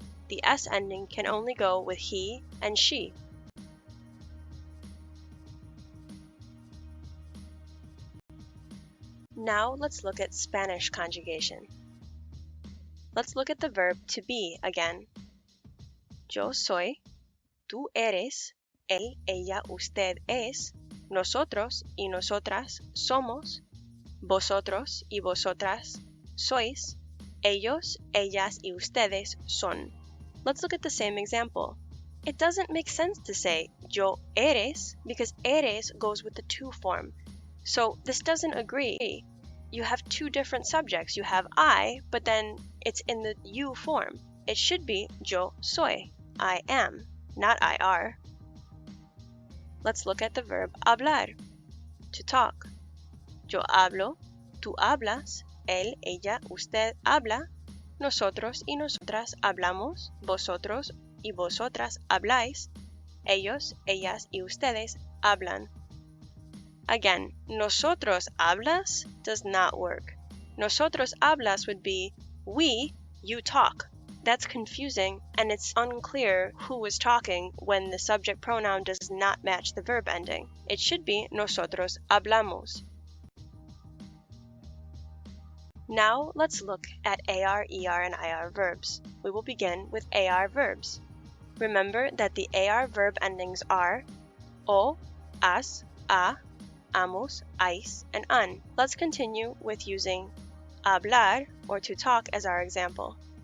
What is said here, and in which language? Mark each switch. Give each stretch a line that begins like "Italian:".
English: The S ending can only go with he and she. Now let's look at Spanish conjugation. Let's look at the verb to be again.
Spanish: Yo soy, tú eres, él, ella, usted es, nosotros y nosotras somos, vosotros y vosotras sois, ellos, ellas y ustedes son.
English: Let's look at the same example. It doesn't make sense to say yo eres because eres goes with the to form. So this doesn't agree. You have two different subjects. You have I, but then it's in the you form. It should be yo soy, I am, not I are. Let's look at the verb hablar, to talk.
Spanish: Yo hablo, tú hablas, él, ella, usted habla, nosotros y nosotras hablamos, vosotros y vosotras habláis, ellos, ellas y ustedes hablan.
English: Again, nosotros hablas does not work. Nosotros hablas would be we, you talk. That's confusing, and it's unclear who is talking when the subject pronoun does not match the verb ending. It should be nosotros hablamos. Now let's look at AR, ER, and IR verbs. We will begin with AR verbs. Remember that the AR verb endings are o, as, a, amos, ais, and an. Let's continue with using hablar, or to talk, as our example.